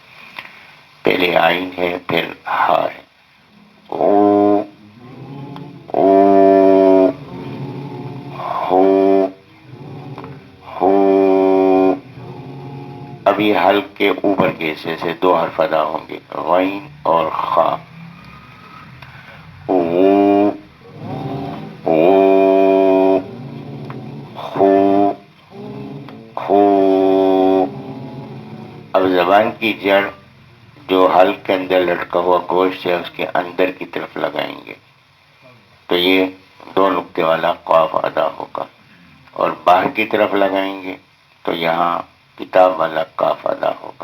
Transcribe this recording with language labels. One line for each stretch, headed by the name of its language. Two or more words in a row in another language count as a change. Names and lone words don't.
Urdu: پہلے عین ہے پھر ہا ہے۔ او او ہو ہو۔ اب یہ حلق کے اوپر کے حصے سے دو حرف ادا ہوں گے، غین اور خا۔ او او خو خو۔ اب زبان کی جڑ جو حلق کے اندر لٹکا ہوا گوشت ہے اس کے اندر کی طرف لگائیں گے، تو یہ دو نقطے والا قاف ادا ہوگا، اور باہر کی طرف لگائیں گے تو یہاں کتاب والا قاف ادا ہوگا۔